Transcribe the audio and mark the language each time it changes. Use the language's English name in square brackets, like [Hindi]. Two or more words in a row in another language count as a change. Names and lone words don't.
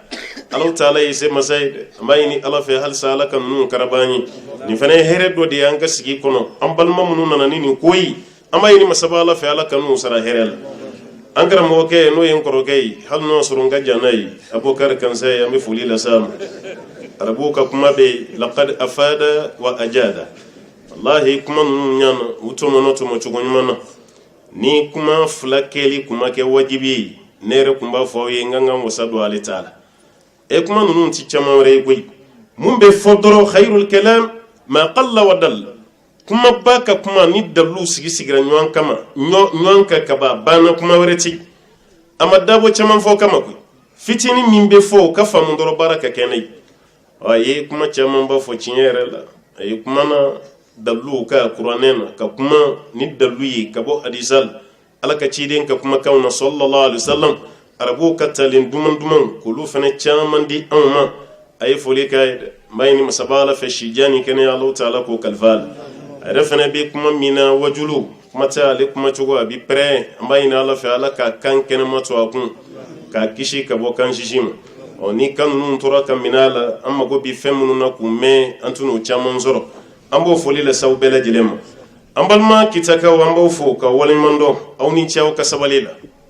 [Arabic] الله تعالى [Bambara] ye se masa ye dɛ an b'a ɲini Ala fɛ halisa Ala ka ninnu karaba an ye nin fana ye hɛrɛ dɔ de ye an ka sigi kɔnɔ an balima minnu nana ni nin ko ye an b'a ɲini masaba Ala fɛ Ala ka ninnu sara hɛrɛ la an karamɔgɔkɛ n'o ye n kɔrɔkɛ ye hali n'o sɔrɔ n ka jan n'a ye Abubakar Kansa ye an bɛ foli lase ma arabuw ka kuma bɛ [Arabic] لقد أفاد وأجاد والله [Bambara] kuma ninnu ɲana u tɔmɔnɔ tɔmɔ cogo ɲuman na ni kuma fila kɛli kuma kɛ wajibi ye ne yɛrɛ kun b'a fɔ aw ye n ka kan wasa don ale t'a la kuma ninnu ti caman wɛrɛ ye koyi mun bɛ fɔ dɔrɔn [Arabic] خير الكلام ما قل ودل [Bambara] kuma ba ka kuma ni dalu sigira ɲɔgɔn kama ɲɔgɔn ka kaba banna kuma wɛrɛ ti a ma dabɔ caman fɔ kama koyi fitinin min bɛ fɔ o ka faamu dɔrɔn baara ka kɛ ne ye a ye kuma caman ba fɔ tiɲɛ yɛrɛ la a ye kuma na dalu ka kuranɛ na ka kuma ni dalu ye ka bɔ hadisa la Ala ka ciden ka kumakanw na [Arabic] صلى الله عليه وسلم [Bambara] arabuw ka talen duman k'olu fana caman di anw ma a ye foli k'a ye dɛ n b'a ɲini masaba Ala fɛ sijani kɛnɛya [Arabic] الله تعالى [Bambara] k'o kalifa a la a yɛrɛ fana bɛ kuma min na wajulu kuma tɛ ale kuma cogo a bɛ pɛrɛn an b'a ɲini Ala fɛ Ala ka kan kɛnɛma to a kun k'a kisi ka bɔ kan sisi ma ni kan ninnu tora ka minɛ a la an mago bɛ fɛn minnu na k'u mɛn an tɛna o caman sɔrɔ an b'o foli lase aw bɛɛ lajɛlen ma an balima kitakaw an b'aw fo ka waleɲuman dɔn aw ni cɛw ka sabali la